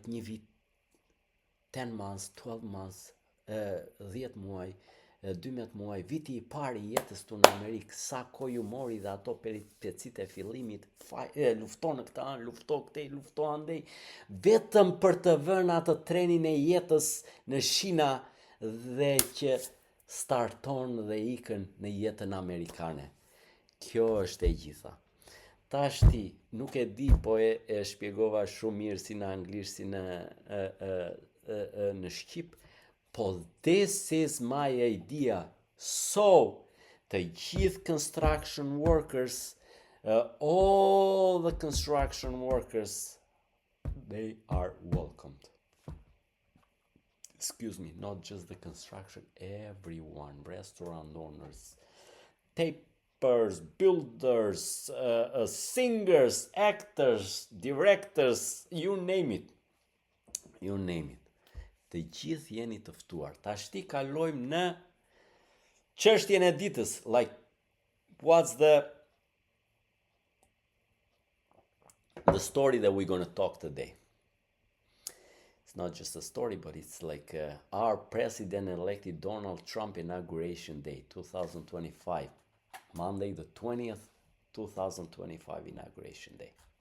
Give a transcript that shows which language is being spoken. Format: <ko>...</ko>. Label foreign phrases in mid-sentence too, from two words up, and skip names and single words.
<sq>një vit,</sq> <en>10 months, 12 months,</en> <sq>10 muaj, 12 muaj, viti i pari jetës tu në Amerikë, sa kohë ju mori dhe ato peripecit e fillimit, lufto në këta anë, lufto këtej, lufto andej, vetëm për të vënë atë trenin e jetës në shina dhe që starton dhe ikën në jetën amerikane. Kjo është e gjitha. Tashti, nuk e di, po e shpjegova shumë mirë si në anglisht, si në shqip, po</sq> <en>this is my idea.</en> <sq>So, të gjithë</sq> <en>construction workers, all the construction workers, they are welcomed. Excuse me, not just the construction, everyone, restaurant owners, tapers, builders, singers, actors, directors, you name it. You name it.</en> <sq>Të gjithë jeni të ftuar. Tashti kalojmë në çështjen e ditës,</sq> <en>like what's the story that we're going to talk today. It's not just a story, but it's like our president-elected Donald Trump inauguration day, 2025, Monday the 20th, 2025 inauguration day.</en>